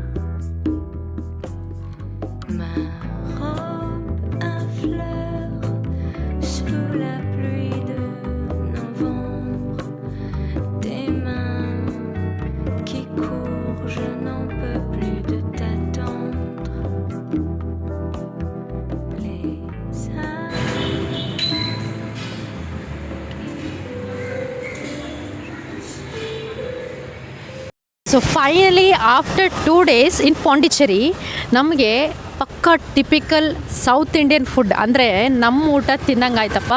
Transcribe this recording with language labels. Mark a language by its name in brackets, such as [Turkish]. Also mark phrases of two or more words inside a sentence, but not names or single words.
[French] Ma robe à fleurs sous la pluie de novembre. Tes mains qui courent, je n'en peux plus de t'attendre. Les [English] so finally after 2 days in Pondicherry [Kannada] ನಮಗೆ ಪಕ್ಕ [English] typical South Indian food [Kannada] ಅಂದರೆ ನಮ್ಮ ಊಟ ತಿನ್ನಂಗೆ ಆಯ್ತಪ್ಪ.